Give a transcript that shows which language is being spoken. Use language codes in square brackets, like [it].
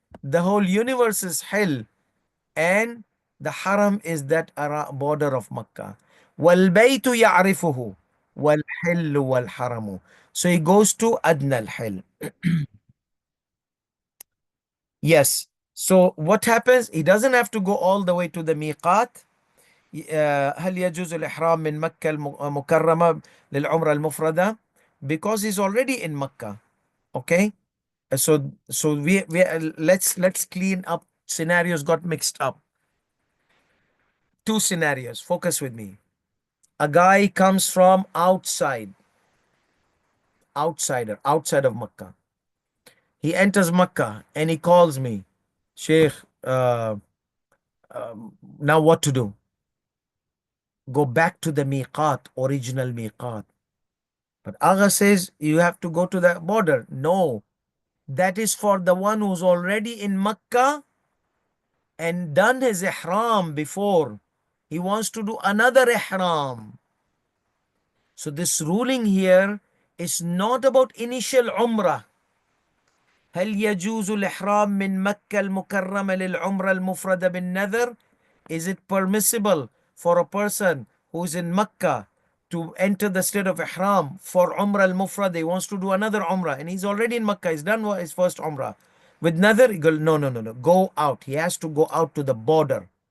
[en] The whole universe is hell. And the haram is that border of Makkah. [ar] وَالْبَيْتُ يَعْرِفُهُ وَالْحِلُّ وَالْحَرَمُ. [en] So he goes to Adna al-Hil. Yes. So what happens? He doesn't have to go all the way to the miqat. [ar] هل يجوز الإحرام من مكة المكرمة للعمرة المفردة? [en] Because he's already in Makkah. Okay. So we let's clean up. Scenarios got mixed up. Two scenarios. Focus with me. A guy comes from outside, outside of Makkah. He enters Makkah and he calls me, Sheikh, now what to do? Go back to the miqat, original miqat. But Agha says you have to go to the border. No, that is for the one who's already in Makkah and done his ihram before. He wants to do another ihram. So this ruling here is not about initial umrah. [ar] هل يجوز الإحرام من مكة المكرمة للعمرة المفردة بالنذر? [en] Is it permissible for a person who's in Mecca to enter the state of Ihram for Umrah al-Mufrad? He wants to do another Umrah and he's already in Mecca. He's done his first Umrah. With Nadhr, he goes, no. Go out. He has to go out to the border.